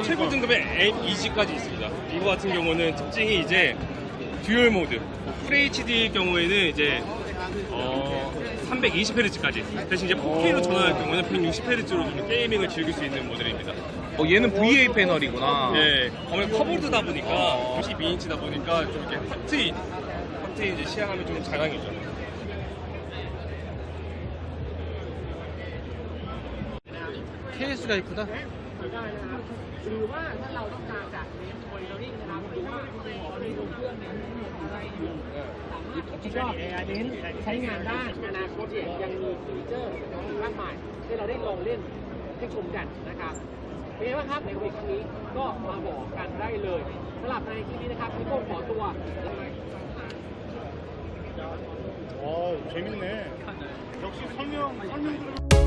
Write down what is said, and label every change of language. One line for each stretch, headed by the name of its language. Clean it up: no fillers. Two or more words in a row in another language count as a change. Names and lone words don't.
Korean: 최고 등급의 MEG까지 있습니다. 이거 같은 경우는 특징이 이제
English: dual mode,
Korean: FHD의 경우에는 이제 320Hz까지 대신 이제 4K로 전환할 경우는 160Hz로 좀 게이밍을 즐길 수 있는 모델입니다. 얘는 VA 패널이구나. 예, 아무래도 커버드다 보니까 92인치다 보니까 좀 이렇게 확 트인 이제 시향하면 좀 자랑이죠. 케이스가 이쁘다.
Thai: หรือว่าถ้าเราต้องการจากเน้นมอนิเตอร์ริ่งนะครับหรือว่าในตัวเครื่องนั้นอะไรอยู่สามารถที่จะเน้นใช้งานได้อนาคตเนี่ยยังมีฟีเจอร์มากมายที่เราได้ลองเล่นให้ชมกันนะครับเป็นไงบ้างครับในวีครั้งนี้ก็มาบอกกันได้เลยสำหรับในที่นี้นะครับพี่โก้ขอตัว
Korean: 재밌네. 역시 설명